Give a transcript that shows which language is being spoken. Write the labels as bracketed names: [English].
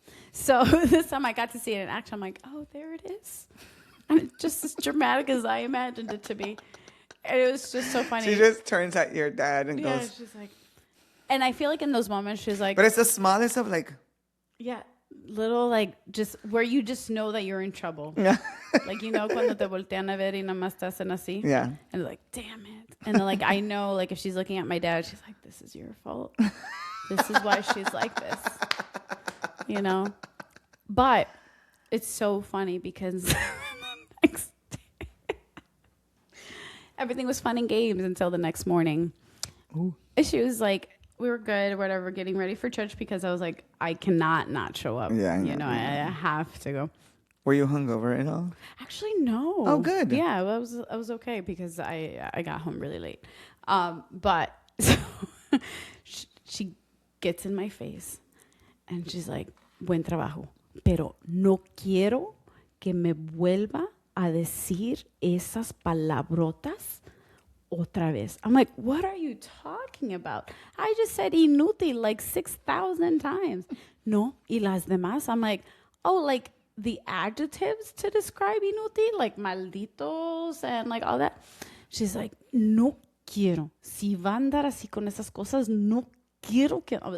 [English] So this time I got to see it in action. I'm like, oh, there it is. And it's just as dramatic as I imagined it to be. And it was just so funny. She just turns at your dad and goes. She's like, and I feel like in those moments she's like. But it's the smallest of like. Yeah. Little like just where you just know that you're in trouble. Yeah. [Spanish] Like, cuando te voltean a ver y nada más te hacen así. [English] Yeah. And like, damn it. And then like, I know like if she's looking at my dad, she's like, this is your fault. This is why she's like this. But it's so funny because next day, everything was fun and games until the next morning. Ooh. And she was like, we were good, whatever, getting ready for church because I was like, I cannot not show up. Yeah, I have to go. Were you hungover at all? Actually, no. Oh, good. Yeah, I was okay because I got home really late. But so she gets in my face and she's like, [Spanish] buen trabajo, pero no quiero que me vuelva a decir esas palabrotas otra vez. [English] I'm like, what are you talking about? I just said inútil like 6,000 times. [Spanish] No, y las demás. [English] I'm like, oh, like the adjectives to describe inútil, like malditos and like all that. She's like, [Spanish] no quiero. Si va a andar así con esas cosas, no quiero que.